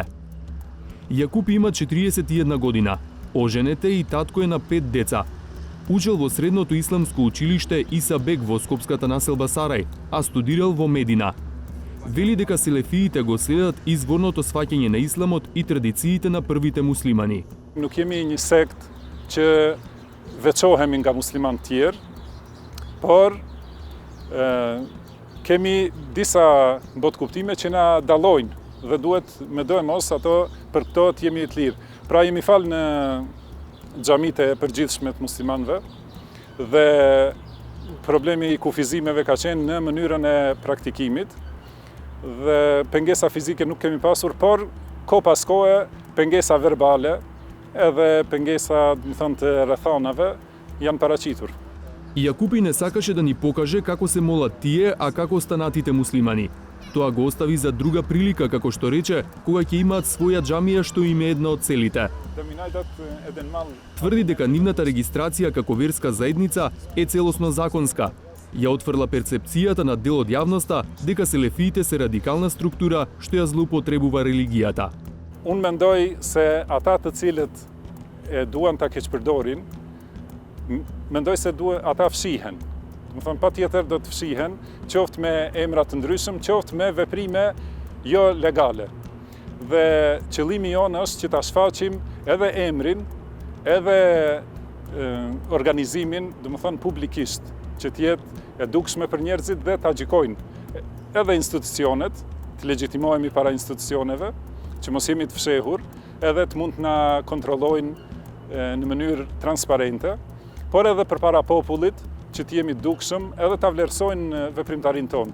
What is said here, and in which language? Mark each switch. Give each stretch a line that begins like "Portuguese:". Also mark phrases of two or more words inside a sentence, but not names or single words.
Macedonian: Јакупи има 41 година, оженет е и татко е на 5 деца. Учел во средното исламско училиште Иса Бек во скопската населба Сарај, а студирал во Медина. Вели дека селефиите го следат изворното сваќање на исламот и традициите на првите муслимани.
Albanian: Nuk jemi një sekt që veçohemi nga musliman tjerë, por kemi disa botkuptime që na dallojnë dhe duhet mendojmë mos ato për këto të jemi të lirë. Pra jemi falë në xhamitë e përgjithshme të muslimanëve dhe problemi i kufizimeve ka qenë në mënyrën e praktikimit dhe pengesa fizike nuk kemi pasur, por ko pas kohe pengesa verbale edhe pengesa, të rrethanave janë paraqitur.
Macedonian: Јакупи не сакаше да ни покаже како се молат тие, а како останатите муслимани. Тоа го остави за друга прилика, како што рече, кога ќе имаат своја џамија што им е една од целите. Тврди дека нивната регистрација како верска заедница е целосно законска. Ја отфрла перцепцијата на дел од јавноста дека селефиите се радикална структура што ја злоупотребува религијата.
Albanian: Unë mendoj se ata të cilët e duan ta keqpërdorin, mendoj se ata fshihen. Do të thonë patjetër do të fshihen, qoftë me emra të ndryshëm, qoftë me veprime jo legale. Dhe qëllimi jonë është që ta shfaqim edhe emrin, edhe organizimin, do të thonë publikisht, që të jetë e dukshme për njerëzit dhe ta gjykojnë edhe institucionet, të legjitimohemi para institucioneve, që mos jemi të fshehur, edhe të mund të na kontrollojnë në mënyrë transparente, por edhe përpara popullit, që të jemi dukshëm edhe ta vlerësojnë veprimtarinë tonë.